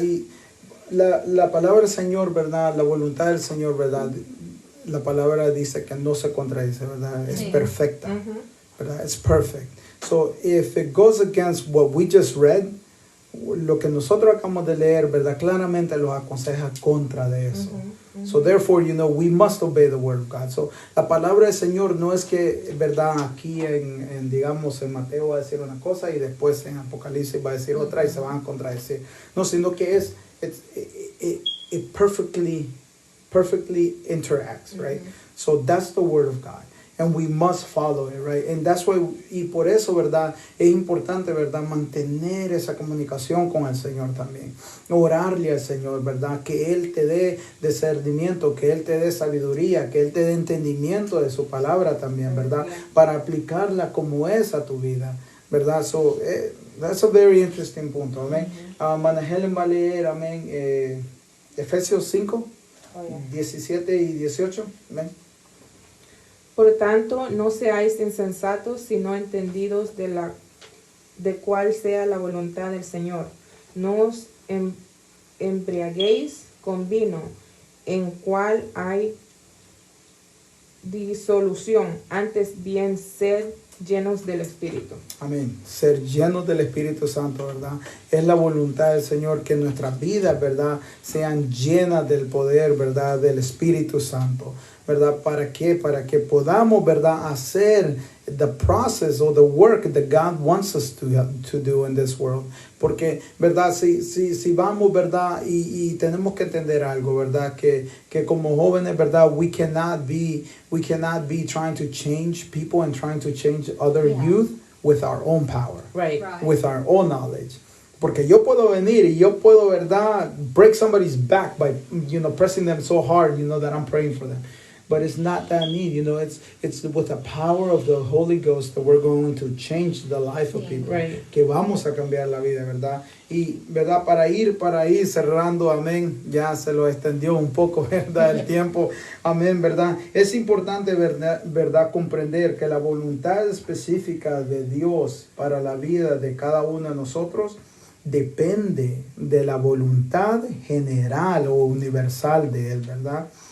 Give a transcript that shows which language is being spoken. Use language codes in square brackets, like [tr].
[es] Y la palabra del Señor, ¿verdad? La voluntad del Señor, ¿verdad? La palabra dice que no se contradice, ¿verdad? Es perfecta, ¿verdad? Es perfect. [en] So, if it goes against what we just read, [es] lo que nosotros acabamos de leer, ¿verdad? Claramente los aconseja contra de eso. [en] So, therefore, we must obey the word of God. So, [es] la palabra del Señor no es que, ¿verdad? Aquí digamos, en Mateo va a decir una cosa y después en Apocalipsis va a decir otra y se van a contradecir. No, sino que [en] it perfectly interacts, right? So, that's the word of God. And we must follow it, right? And that's why, [es] y por eso, ¿verdad? Es importante, ¿verdad? Mantener esa comunicación con el Señor también. Orarle al Señor, ¿verdad? Que Él te dé discernimiento, que Él te dé sabiduría, que Él te dé entendimiento de su palabra también, ¿verdad? Para aplicarla como es a tu vida, ¿verdad? [en] So, that's a very interesting punto, amén. [es] Mana Helen va a leer, amén, Efesios 5, 17 y 18, amén. Por tanto, no seáis insensatos, sino entendidos de cuál sea la voluntad del Señor. No os embriaguéis con vino, en cual hay disolución, antes bien sed llenos del Espíritu. Amén. Ser llenos del Espíritu Santo, ¿verdad? Es la voluntad del Señor que nuestras vidas, ¿verdad? Sean llenas del poder, ¿verdad? Del Espíritu Santo, ¿verdad? ¿Para qué? Para que podamos, ¿verdad? Hacer [en] the process or the work that God wants us to do in this world. [es] Porque, ¿verdad? Si vamos, ¿verdad? Y tenemos que entender algo, ¿verdad? Que como jóvenes, ¿verdad? [en] We cannot be trying to change people and trying to change other youth with our own power. Right. With our own knowledge. [es] Porque yo puedo venir y yo puedo, ¿verdad? [en] Break somebody's back by, pressing them so hard, that I'm praying for them. But it's not that need, it's with the power of the Holy Ghost that we're going to change the life of people. Right. [es] Que vamos a cambiar la vida, ¿verdad? Y, ¿verdad? Para ir cerrando, amén, ya se lo extendió un poco, ¿verdad? El tiempo, amén, ¿verdad? Es importante, ¿verdad? Comprender que la voluntad específica de Dios para la vida de cada uno de nosotros depende de la voluntad general o universal de Él, ¿verdad?